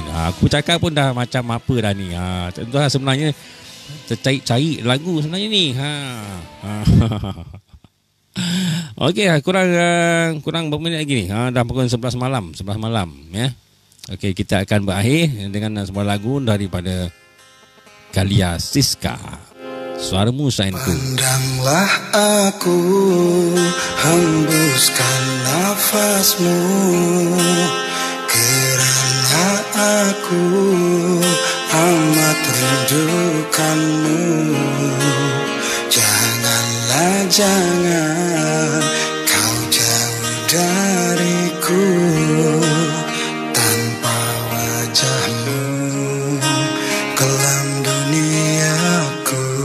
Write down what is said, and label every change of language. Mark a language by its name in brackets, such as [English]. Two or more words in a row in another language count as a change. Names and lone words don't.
[Malay] Aku cakap pun dah macam apa dah ni. Tentulah sebenarnya tercari lagu sebenarnya ni. Okey, kurang berapa minit lagi ni? Dah pukul 11 malam ya. Okey, kita akan berakhir dengan sebuah lagu daripada Kalia Siska. Suaramu sayangku. Pandanglah aku, hembuskan nafasmu, kerana aku amat rindukanmu. Janganlah, jangan kau jauh dariku, tanpa wajahmu kelam duniaku.